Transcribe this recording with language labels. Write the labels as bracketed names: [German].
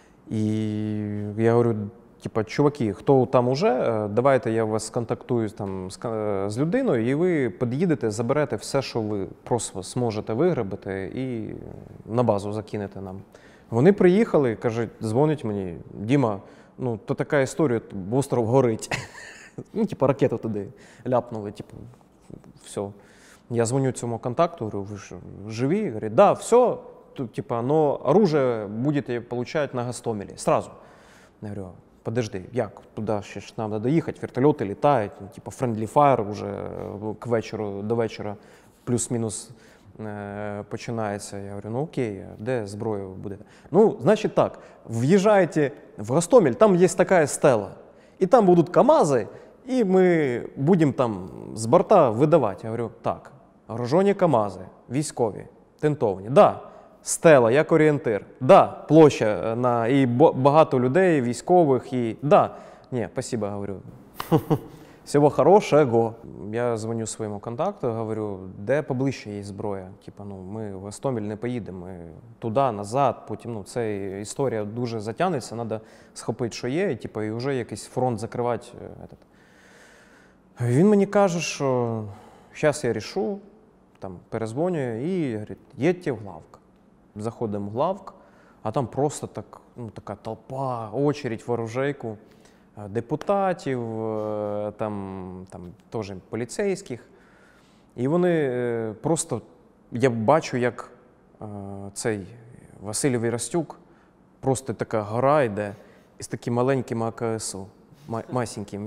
[Ukrainian] І я говорю, чуваки, хто там уже, давайте я вас сконтактую з людиною, і ви під'їдете, заберете все, що ви просто зможете виграбити і на базу закинете нам. Вони приїхали, кажуть, дзвонять мені, Діма, то така історія, остров горить. Ракету туди ляпнули, все. Я дзвоню цьому контакту, говорю, ви ж живі? [Russian] Говорить, да, все, но оружие будете получать на Гостомелі, сразу. [Ukrainian] Я говорю, подожди, як? Туди ще ж нам треба доїхати, вертольоти літають, [English] friendly fire [Ukrainian] уже до вечора плюс-мінус починається. Я говорю, ну окей, де зброю будете? Ну, значить так, в'їжджаєте в Гостомель, там є така стела, і там будуть КАМАЗи, і ми будемо там з борта видавати. Я говорю, так, гружені КАМАЗи, військові, тентовані, да, стела як орієнтир, да, площа і багато людей, військових, і да. Ні, спасибо, говорю. Всього хорошого. Я дзвоню своєму контакту, говорю, де поближче є зброя. Типа, ну, ми в Гостомель не поїдемо, ми туди, назад, потім, ну, це історія дуже затягнеться, треба схопити, що є, і, типа, і вже якийсь фронт закривати. Він мені каже, що зараз я рішу, там, перезвонюю і говорить, їдьте в главк. Заходимо в главк, а там просто так, ну, така толпа, очередь в оружейку. Депутатів, там теж поліцейських. І вони просто, я бачу, як цей Василь Вірастюк, просто така гора йде із таким маленьким АКСУ, масеньким.